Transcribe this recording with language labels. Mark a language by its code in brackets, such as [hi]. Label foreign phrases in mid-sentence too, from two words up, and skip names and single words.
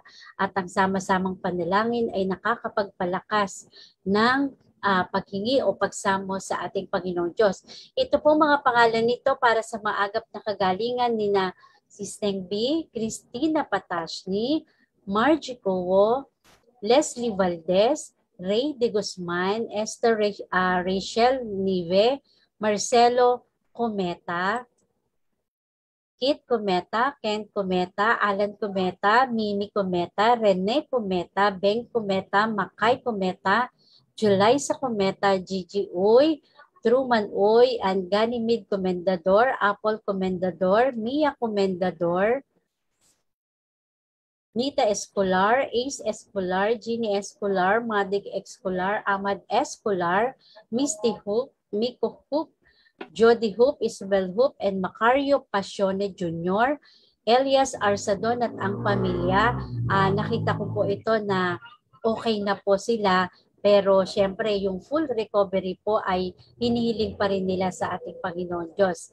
[tl] At ang sama-samang panalangin ay nakakapagpalakas ng paghingi o pagsamo sa ating Panginoong Diyos. Ito po mga pangalan nito para sa maagap na kagalingan ni na Sisteng B, Cristina Patashni, Margie Cowo, Leslie Valdez, Ray de Guzman, Esther Rachel Nive, Marcelo Cometa, Kit Cometa, Ken Cometa, Alan Cometa, Mimi Cometa, Rene Cometa, Beng Cometa, Makay Cometa, Julysa Cometa, Gigi Uy, Truman Uy, and Ganymede Comendador, Apple Comendador, Mia Comendador, Nita Escolar, Ace Escolar, Jeannie Escolar, Madig Escolar, Ahmad Escolar, Misty Hoop, Miko Hoop, Jody Hoop, Isabel Hoop, and Macario Pasione Jr., Elias Arsadon at ang pamilya. Nakita ko po ito na okay na po sila, pero syempre yung [en] full recovery [tl] po ay hinihiling pa rin nila sa ating Panginoon Diyos.